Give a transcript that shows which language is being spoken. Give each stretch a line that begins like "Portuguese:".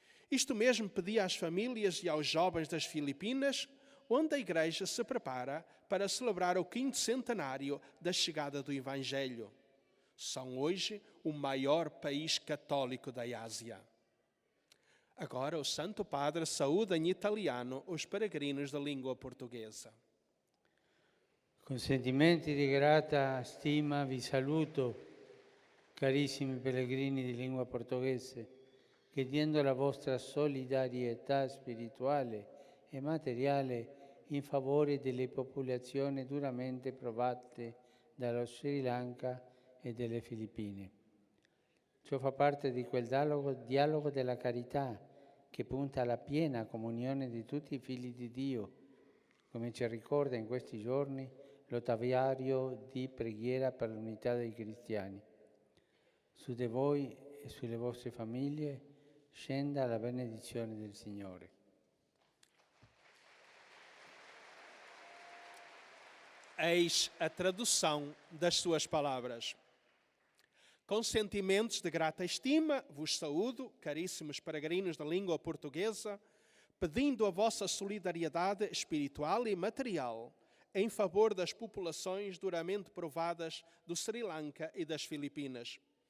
Portuguese: Isto mesmo pedi às famílias e aos jovens das Filipinas, onde a Igreja se prepara para celebrar o 5º centenário da chegada do Evangelho. São hoje o maior país católico da Ásia. Agora o Santo Padre saúda em italiano os peregrinos da língua portuguesa.
Italian: Con sentimenti di grata stima vi saluto, carissimi pellegrini di lingua portoghese, chiedendo la vostra solidarietà spirituale e materiale in favore delle popolazioni duramente provate dallo Sri Lanka e delle Filippine. Ciò fa parte di quel dialogo della carità che punta alla piena comunione di tutti i figli di Dio, come ci ricorda in questi giorni l'ottaviario di preghiera per l'unità dei cristiani. Su di voi e sulle vostre famiglie scenda la benedizione del Signore.
Portuguese: Eis a tradução das suas palavras. Com sentimentos de grata estima, vos saúdo, caríssimos peregrinos da língua portuguesa, pedindo a vossa solidariedade espiritual e material em favor das populações duramente provadas do Sri Lanka e das Filipinas.